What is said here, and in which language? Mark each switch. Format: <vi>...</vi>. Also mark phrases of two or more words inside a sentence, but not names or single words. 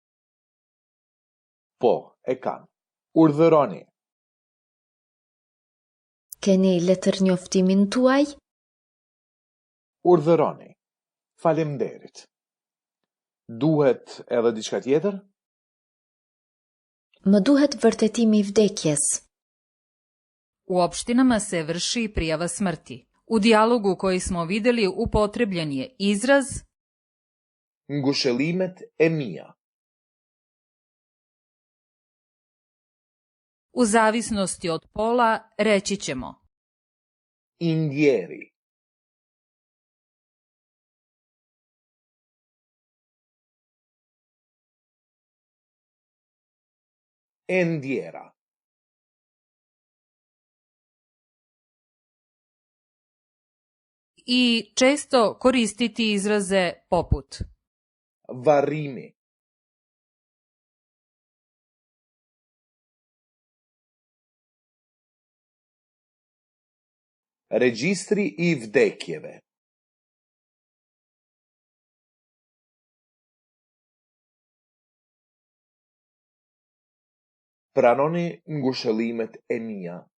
<sq>Po, e kam. Urdhëroni. Keni letërnjoftimin tuaj? Urdhëroni. Faleminderit. Duhet edhe diçka tjetër? Më duhet vërtetimi i vdekjes.</sq> <sr>U opštinama se vrši prijava smrti. U dijalogu koji smo videli upotrebljen je izraz</sr> <sq>Ngushëllimet e mia.</sq> <sr>u zavisnosti od pola reći ćemo Indjeri. Endjera. i često koristiti izraze poput</sr> <sq>Varrimi. Regjistri i vdekjeve. Pranoni ngushëllimet e mia.</sq>